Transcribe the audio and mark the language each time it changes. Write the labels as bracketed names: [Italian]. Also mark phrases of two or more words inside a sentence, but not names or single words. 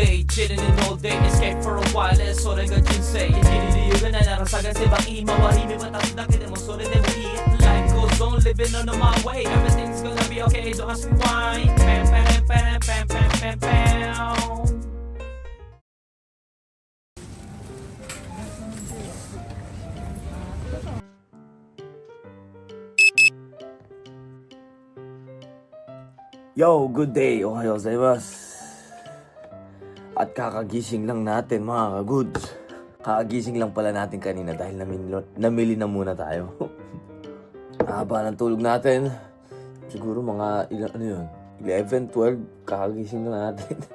[English] chilling in all day, escape for a while, [Japanese] それが人生生きる理由がないなら探せばいい周り見渡すだけでもそれでもいい [English] Life goes on, living on my way, everything's gonna be okay, don't ask me why. Pam pam pam pam pam pam pam. Yo, good day. [Japanese] おはようございます. [Filipino] At kakagising lang natin mga ka-goods. Kakagising lang pala natin kanina dahil namili na muna tayo. Haba ng tulog natin. Siguro mga ano yun? 11, 12, kakagising na natin.